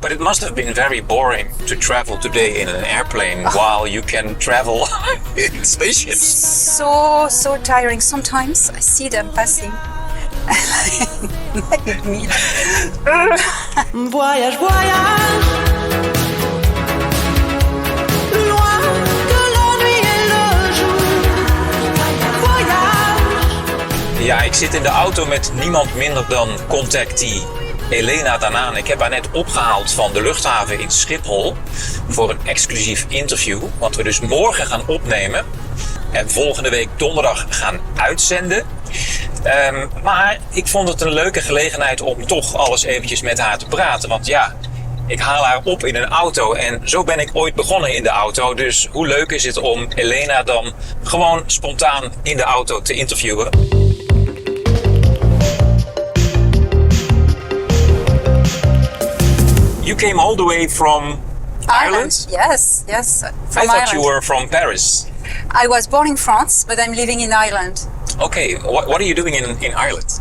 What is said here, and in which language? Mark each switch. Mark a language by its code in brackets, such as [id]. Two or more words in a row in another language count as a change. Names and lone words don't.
[en] But it must have been very boring to travel today in an airplane while you can travel in spaceships. So tiring. Sometimes I see them passing. Like me. [fr] Voyage, voyage. Loin de la nuit et le jour. Voyage. [nl] Ja, ik zit in de auto met niemand minder dan Contactee Elena Danaan. Ik heb haar net opgehaald van de luchthaven in Schiphol voor een exclusief interview. Wat we dus morgen gaan opnemen en volgende week donderdag gaan uitzenden. Maar ik vond het een leuke gelegenheid om toch alles eventjes met haar te praten. Want ja, ik haal haar op in een auto en zo ben ik ooit begonnen in de auto. Dus hoe leuk is het om Elena dan gewoon spontaan in de auto te interviewen? [en] You came all the way from Ireland? Yes. From I thought Ireland. you were from Paris. I was born in France, but I'm living in Ireland. Okay, what are you doing in Ireland?